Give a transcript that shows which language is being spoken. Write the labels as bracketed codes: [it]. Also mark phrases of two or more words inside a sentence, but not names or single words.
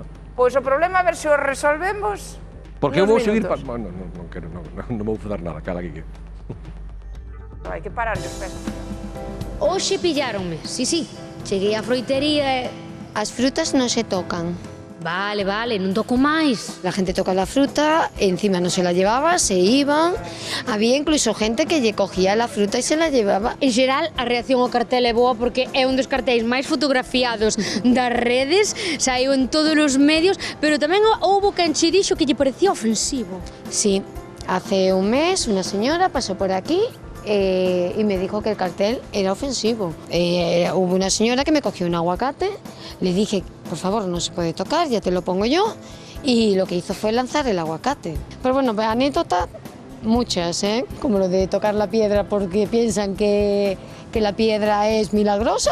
[gl] Pois o problema, a ver se o resolvemos. Porque eu vou seguir... Bueno, non vou dar nada, cala, Quique. Hai que parar os pés. Hoxe pilláronme, sí. Cheguei á froitería e... As frutas non se tocan. Vale, non toco máis. [es] La gente toca la fruta, encima no se la llevaba, se iban. Había incluso gente que [gl] lle cogía [es] la fruta e se la llevaba. [gl] En xeral, a reacción ao cartel é boa porque é un dos cartéis máis fotografiados das redes, saiu en todos os medios, pero tamén houbo quen che dixo que lle parecía ofensivo. [es] Sí, hace un mes una señora pasó por aquí y me dijo que el cartel era ofensivo. Hubo una señora que me cogió un aguacate, le dije, por favor, no se puede tocar, ya te lo pongo yo, y lo que hizo fue lanzar el aguacate. Pero bueno, anécdotas muchas, como lo de tocar la piedra porque piensan que la piedra es milagrosa.